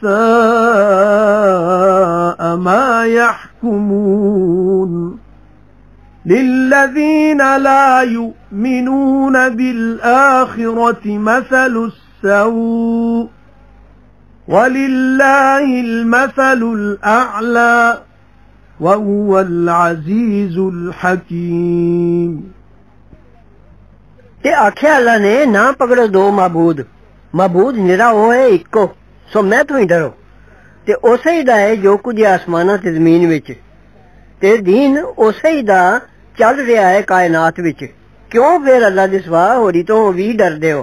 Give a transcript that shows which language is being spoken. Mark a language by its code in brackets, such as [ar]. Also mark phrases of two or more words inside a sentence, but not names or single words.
[ar] ساء ما يحكمون للذين لا يؤمنون بالآخرة مثل السوء ولله المثل الأعلى وهو العزيز الحكيم [pa] تے آکھیا اللہ نے نہ پھڑو دو معبود، معبود نرا اوہ ہے اکو، سو میں توں ہی ڈرو. تے اوسے ہی دا ہے جو کجھ اسماناں تے زمین وچ، تے دین اوسے ہی دا چل رہا ہے کائنات وچ. کیوں فیر اللہ دے سوا ہوری توں وی ڈردے ہو?